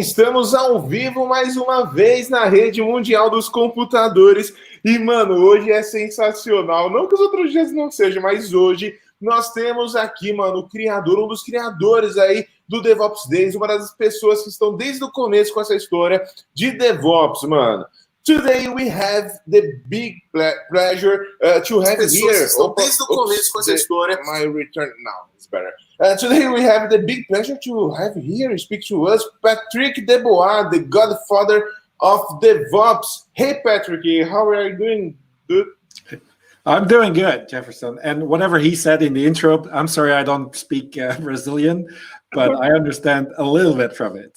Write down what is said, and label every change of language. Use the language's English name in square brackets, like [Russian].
[Portuguese] Estamos ao vivo mais uma vez na rede mundial dos computadores. E, mano, hoje é sensacional. Não que os outros dias não sejam, mas hoje nós temos aqui, mano, o criador, um dos criadores aí do DevOps Days, uma das pessoas que estão desde o começo com essa história de DevOps, mano. [English] Today we have the big pleasure to have here. [Portuguese] Desde o começo com essa história. [English] My return now is better. Today we have the big pleasure to have here speak to us Patrick Debois, the godfather of DevOps. Hey Patrick, how are you doing? Good. I'm doing good, Jefferson. And whatever he said in the intro, I'm sorry I don't speak Brazilian, but I understand a little bit from it.